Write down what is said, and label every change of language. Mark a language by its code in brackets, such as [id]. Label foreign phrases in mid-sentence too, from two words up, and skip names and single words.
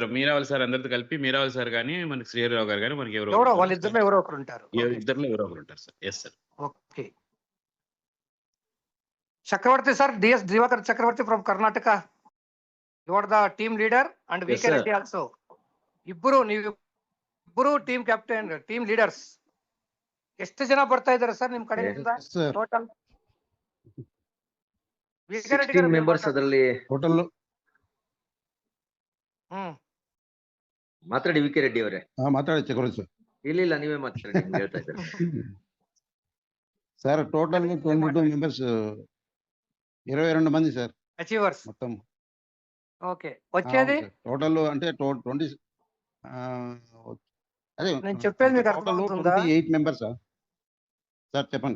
[te] మీరావాల్ సార్ అందరితో కలిపి, మీరావాల్ సార్ కానీ మనకి శ్రీహరిరావు గారు కానీ మనకి ఎవరో వాళ్ళిద్దరిలో ఎవరో ఒకరు ఉంటారు. ఇద్దరిలో ఎవరో ఒకరు ఉంటారు సార్. [en] yes sir. [te] ఓకే. [en] Chakravarthi sir, DS Divakar Chakravarthi from Karnataka. You are the team leader and VK Reddy also. [kn] ಇಬ್ಬರು [en] team captain, team leaders. [kn] ಎಷ್ಟು ಜನ ಬರ್ತಾ ಇದ್ದಾರೆ ಸರ್ ನಿಮ್ ಕಡೆಯಿಂದ ಟೋಟಲ್? 16 ಮೆಂಬರ್ಸ್ ಅದರಲ್ಲಿ ಟೋಟಲ್. ಮಾತಾಡಿ ವಿಕೆ ರೆಡ್ಡಿ ಅವರೇ. ಮಾತಾಡಿ ಚಕ್ರವರ್ತಿ ಸರ್. ಇಲ್ಲ ನೀವೇ ಮಾತಾಡಿ, ನಿಮ್ಗೆ ಹೇಳ್ತಾ ಇದ್ದಾರೆ [te] సార్. టోటల్ 22 మెంబర్స్, 22 మంది సార్ అచీవర్స్ మొత్తం. ఓకే. వచ్చేది టోటల్ అంటే 20 అదే నేను చెప్పేది మీకు అర్థమవుతుందా? 28 మెంబర్స్ సార్. చెప్పండి.